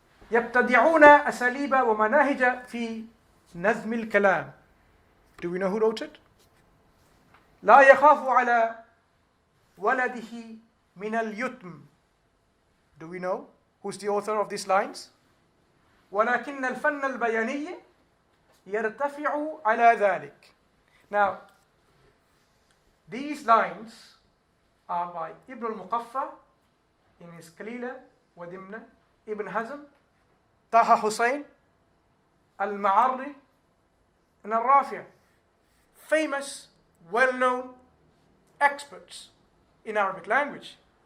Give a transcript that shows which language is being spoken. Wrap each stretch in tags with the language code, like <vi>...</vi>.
<ar>يبتدعون أساليب ومناهج في نظم الكلام.</ar> <en>Do we know who wrote it?</en> <ar>لا يخاف على ولده من اليتم.</ar> <en>Do we know who's the author of these lines?</en> <ar>ولكن الفن البياني يرتفع على ذلك.</ar> <en>Now, these lines are by Ibn al-Muqaffa in his Qalila wa Dimna, Ibn Hazm, Taha Hussein, Al-Ma'arri, and Al-Rafi'. Famous, well-known experts in Arabic language.</en>